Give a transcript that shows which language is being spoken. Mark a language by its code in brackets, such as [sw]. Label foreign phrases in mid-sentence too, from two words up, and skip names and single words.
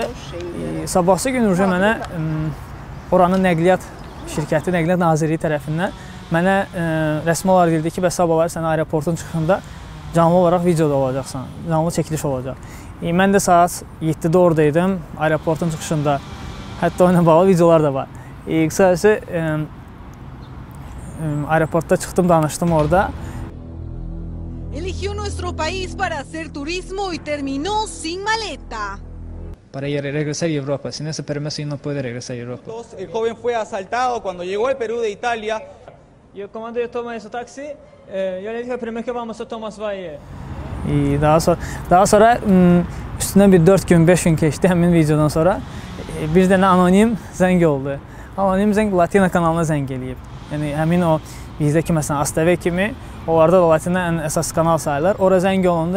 [az] Sabahsı gün mənə oranın nəqliyyat şirkəti, Nəqliyyat Nazirliyi tərəfindən mənə rəsmi olaraq deyildi ki, bəs sabahları sən aeroportun çıxışında canlı olaraq videoda olacaqsan, canlı çəkiliş olacaq. Mən də saat 7-də oradaydım, aeroportun çıxışında. Hətta o ilə bağlı videolar da var. Qısacası aeroportda çıxdım, danışdım orada. [es] Eligió nuestro país para hacer turismo y terminó sin maleta. Para regresar a Europa, sin ese permiso no puede regresar a Europa. El joven fue asaltado cuando llegó al Perú de Italia. Yo cuando yo tomé ese taxi, yo le dije primero que vamos a Tomás Valle. [az] Daha sonra üstündən bir 4 gün, 5 gün keçdi həmin videodan sonra. Bir dənə anonim zəng oldu. Anonim zəng Latina kanalına zəng eləyib. Yəni həmin o bizdəki məsələn ASTV kimi, onlarda da Latina ən əsas kanal sayılır. Ora zəng olundu.